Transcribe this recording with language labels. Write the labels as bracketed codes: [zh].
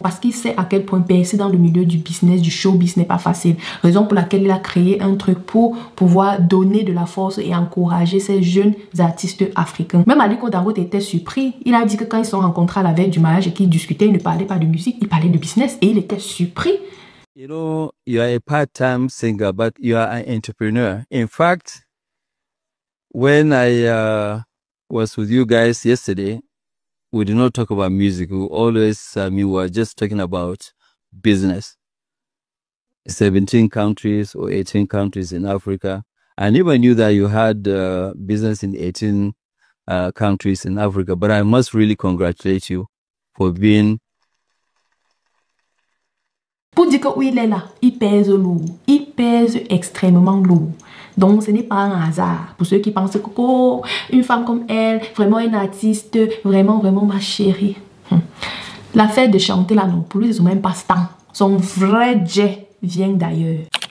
[fr] Parce qu'il sait à quel point percer dans le milieu du business, du showbiz n'est pas facile. Raison pour laquelle il a créé un truc pour pouvoir donner de la force et encourager ces jeunes artistes africains. Même Aliko Dangote était surpris. Il a dit que quand ils se sont rencontrés à la veille du mariage et qu'ils discutaient, ils ne parlaient pas de musique, ils parlaient de business et il était surpris. [en] You know, you are a part-time singer, but you are an entrepreneur. In fact, when I was with you guys yesterday, we did not talk about music. We always, we were just talking about business. 17 countries or 18 countries in Africa. I never knew that you had business in 18 countries in Africa, but I must really congratulate you for being... [fr] Pour dire que oui, il est là, il pèse lourd, il pèse extrêmement lourd. Donc ce n'est pas un hasard pour ceux qui pensent que oh, une femme comme elle, vraiment une artiste, vraiment ma chérie. L'affaire de chanter là non plus, ils n'ont même pas ce temps. Son vrai jet vient d'ailleurs.